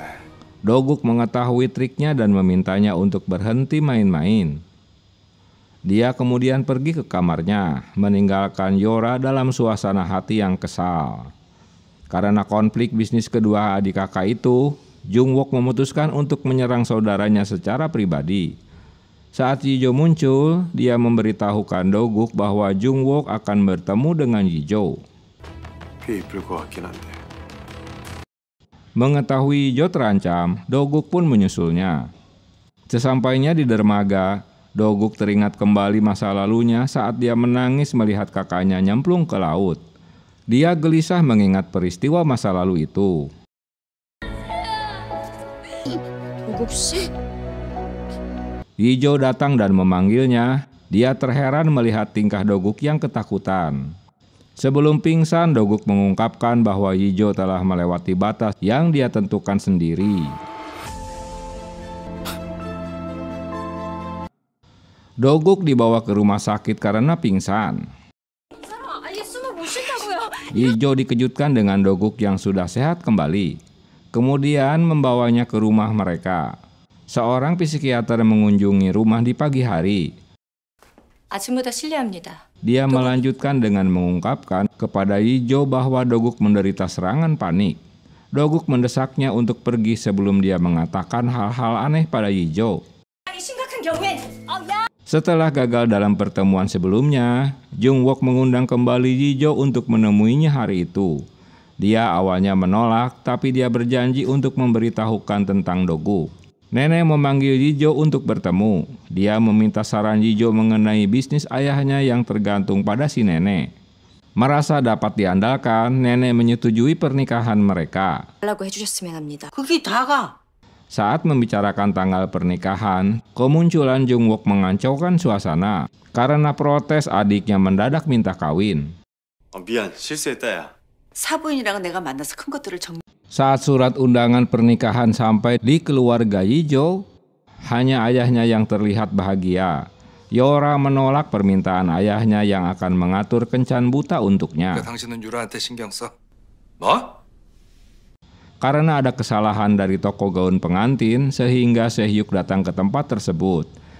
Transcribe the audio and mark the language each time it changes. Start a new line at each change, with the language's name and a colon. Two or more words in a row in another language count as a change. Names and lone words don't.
Indonesian: Doguk mengetahui triknya dan memintanya untuk berhenti main-main. Dia kemudian pergi ke kamarnya, meninggalkan Yora dalam suasana hati yang kesal. Karena konflik bisnis kedua adik kakak itu, Jungwook memutuskan untuk menyerang saudaranya secara pribadi. Saat Yijo muncul, dia memberitahukan Doguk bahwa Jungwook akan bertemu dengan Yijo.
Korean: 꽤 이쁠 것 같긴 한데.
Indonesian: Mengetahui Yijo terancam, Doguk pun menyusulnya. Sesampainya di dermaga, Doguk teringat kembali masa lalunya saat dia menangis melihat kakaknya nyemplung ke laut. Dia gelisah mengingat peristiwa masa lalu itu.
Korean: 도국 씨?
Indonesian: Yijo datang dan memanggilnya. Dia terheran melihat tingkah Doguk yang ketakutan. Sebelum pingsan, Doguk mengungkapkan bahwa Yijo telah melewati batas yang dia tentukan sendiri. Doguk dibawa ke rumah sakit karena pingsan. Yijo dikejutkan dengan Doguk yang sudah sehat kembali. Kemudian membawanya ke rumah mereka. Seorang psikiater mengunjungi rumah di pagi hari.
Korean: 아침보다 실례합니다.
Indonesian: Dia melanjutkan dengan mengungkapkan kepada Yijo bahwa Doguk menderita serangan panik. Doguk mendesaknya untuk pergi sebelum dia mengatakan hal-hal aneh pada Yijo. Setelah gagal dalam pertemuan sebelumnya, Jungwook mengundang kembali Yijo untuk menemuinya hari itu. Dia awalnya menolak, tapi dia berjanji untuk memberitahukan tentang Doguk. Nenek memanggil Yijo untuk bertemu. Dia meminta saran Yijo mengenai bisnis ayahnya yang tergantung pada si nenek. Merasa dapat diandalkan, nenek menyetujui pernikahan mereka.
Korean: 라고 해주셨으면 합니다. 그게 다가.
Indonesian: Saat membicarakan tanggal pernikahan, kemunculan Jungwook mengacaukan suasana karena protes adiknya mendadak minta kawin.
Korean: 미안, 실수했다 야. 사부인이랑 내가 만나서 큰 것들을 정리.
Indonesian: Saat surat undangan pernikahan sampai di keluarga Yijo, hanya ayahnya yang terlihat bahagia. Yora menolak permintaan ayahnya yang akan mengatur kencan buta untuknya.
Korean: 당신은 유라한테 신경 써? 뭐?
Indonesian: Karena ada kesalahan dari toko gaun pengantin, sehingga Sehyuk datang ke tempat tersebut.